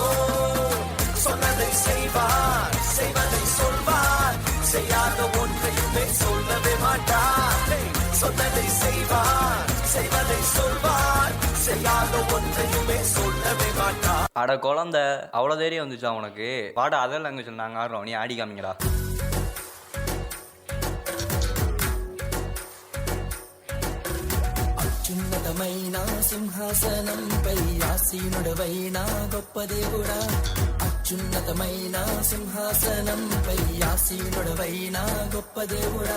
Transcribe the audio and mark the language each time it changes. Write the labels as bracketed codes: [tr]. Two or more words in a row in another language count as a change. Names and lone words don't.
[ta] சொன்னதை செய்வார், செய்வதை சொல்வார், செய்யாத ஒன்றையுமே சொல்லவே மாட்டார். சொன்னதை செய்வார், செய்வதை சொல்வார், செய்யாத ஒன்றையுமே சொல்லவே மாட்டார். அட குழந்தை, அவ்வளோ தைரியம் வந்துச்சா உனக்கு? வாடா, அதெல்லாம் அங்கே சொல்லி நாங்கள் ஆடுறோம், நீ ஆடி காமிங்கடா. [te] అత్యున్నతమైన సింహాసనంపై ఆసీనుడవైన గొప్ప దేవుడా. అత్యున్నతమైన సింహాసనంపై ఆసీనుడవైన గొప్ప దేవుడా.